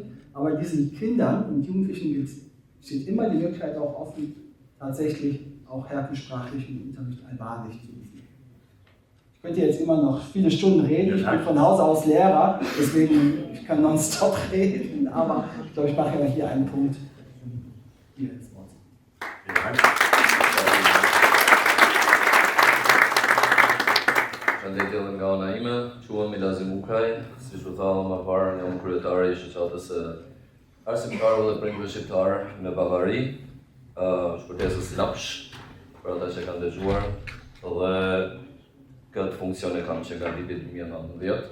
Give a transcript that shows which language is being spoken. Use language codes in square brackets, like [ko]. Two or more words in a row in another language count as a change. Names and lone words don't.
[de] Aber diesen Kindern und Jugendlichen steht immer die Möglichkeit auch offen, tatsächlich auch herkensprachlichen Unterricht Albanisch zu besuchen. Ich könnte jetzt immer noch viele Stunden reden, ich bin von Haus aus Lehrer, deswegen ich kann nonstop reden, aber ich glaube, ich mache ja hier einen Punkt. Hier ins Wort. Vielen Dank. [sq] Shëndetje nga ana ime, quhem Milazim Ukaj, si që tha më parë, jam kryetari i shoqatës së arsimtarëve dhe prindërve shqiptar në Bavari, shkërtesës Lapsh, për ata që kanë dëgjuar, dhe këtë funksion e kam që nga viti 2019.